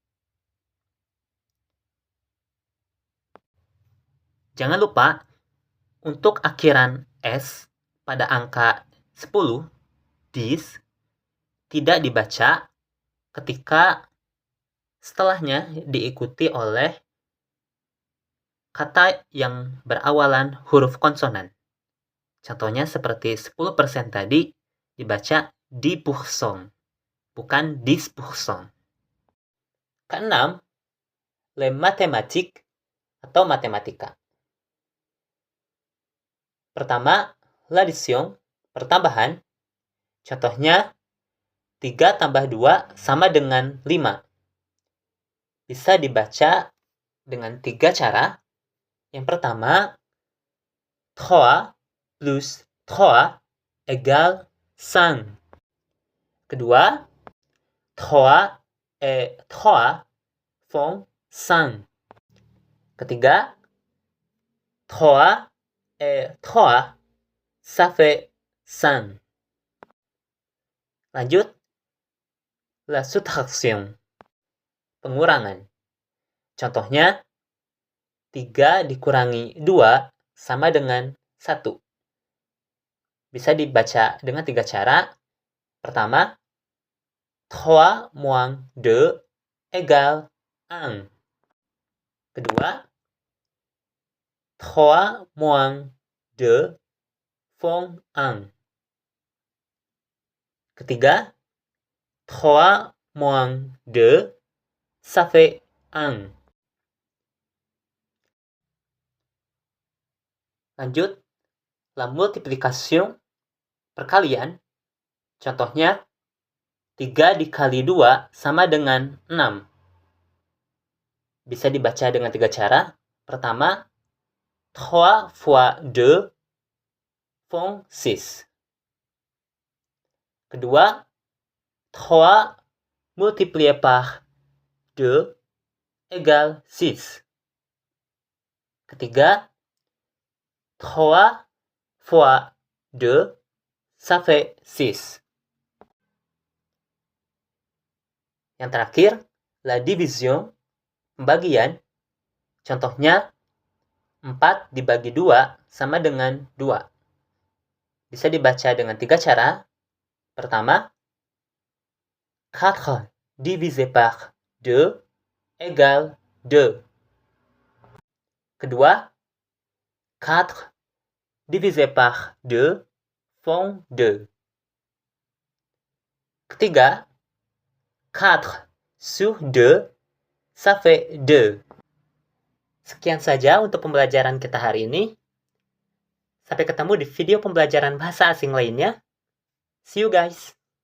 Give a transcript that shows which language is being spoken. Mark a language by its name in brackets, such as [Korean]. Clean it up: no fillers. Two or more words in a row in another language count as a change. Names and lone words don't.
[Indonesian] Jangan lupa, untuk akhiran S pada angka 10, 10, tidak dibaca ketika setelahnya diikuti oleh kata yang berawalan huruf konsonan. Contohnya seperti 10% tadi dibaca 10%, bukan 10%. Keenam, [French] les mathématiques [Indonesian] atau matematika. Pertama, l'addition, pertambahan. Contohnya, 3 tambah 2 sama dengan 5. Bisa dibaca dengan 3 cara. Yang pertama, [French] 3 plus 3 égale 5. Kedua, 3 et 3 font 5. Ketiga, 3 et 3, ça fait 5. Lanjut, la soustraction, [Indonesian] pengurangan. Contohnya, 3 dikurangi 2 sama dengan 1. Bisa dibaca dengan 3 cara. [French] Pertama, 3 moins 2 égale 1. Kedua, 3 moins 2 font 1. Ketiga, 3 moins 2, ça fait 1. Lanjut, la multiplication, [Indonesian] perkalian. Contohnya, 3 dikali 2 sama dengan 6. Bisa dibaca dengan 3 cara. [French] Pertama, 3 fois 2 font 6. Kedua, 3 multiplié par 2 égale 6. Ketiga, 3 fois 2, ça fait 6. [Indonesian] Yang terakhir, [French] la division, [Indonesian] pembagian. Contohnya, 4 dibagi 2 sama dengan 2. Bisa dibaca dengan 3 cara. [French] Pertama, 4 divisé par 2 égale 2. Kedua, 4 divisé par 2 font 2. Ketiga, 4 sur 2, ça fait 2. [Indonesian] Sekian saja untuk pembelajaran kita hari ini. Sampai ketemu di video pembelajaran bahasa asing lainnya. [English] See you guys!